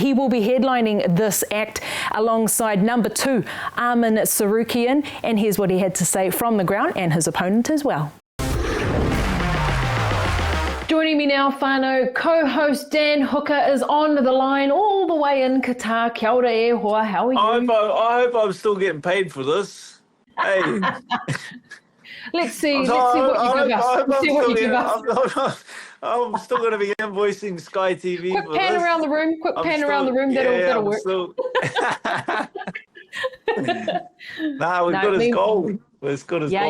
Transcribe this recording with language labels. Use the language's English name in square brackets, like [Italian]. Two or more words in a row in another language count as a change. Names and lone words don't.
[English] He will be headlining this act alongside number 2, Arman Tsarukyan, and here's what he had to say from the ground and his opponent as well. Joining me now, Whānau, co-host Dan Hooker is on the line all the way in Qatar. [Māori] Kia ora e hoa, [English] how are you? I hope I'm still getting paid for this. Hey. Let's see what you give us. I'm still going to be invoicing Sky TV. Quick pan around the room. That'll work. We're good as gold. We're as good as gold.